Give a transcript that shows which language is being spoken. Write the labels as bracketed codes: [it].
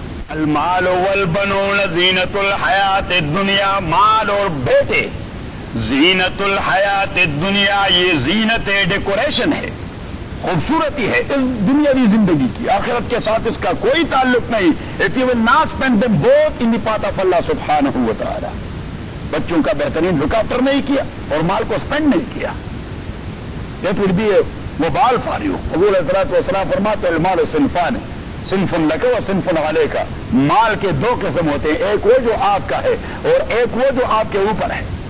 [ar] المال والبنون زینت الحیات الدنیا، [ur] مال اور بیٹے، زینت الحیات الدنیا، یہ زینت ڈیکوریشن ہے، خوبصورتی ہے اس دنیاوی زندگی کی، آخرت کے ساتھ اس کا کوئی تعلق نہیں. [en] If you will not spend them both in the path of Allah subhanahu wa ta'ala. [ur] بچوں کا بہترین لک آفٹر نہیں کیا اور مال کو سپینڈ نہیں کیا، [en] it will be a وبال for you. [ur] حضور علیہ الصلوۃ والسلام فرماتے ہیں [ar] المال صنفان، صنف لک و صنف علیک. [ur] مال کے دو قسم ہوتے ہیں، ایک وہ جو آپ کا ہے اور ایک وہ جو آپ کے اوپر ہے.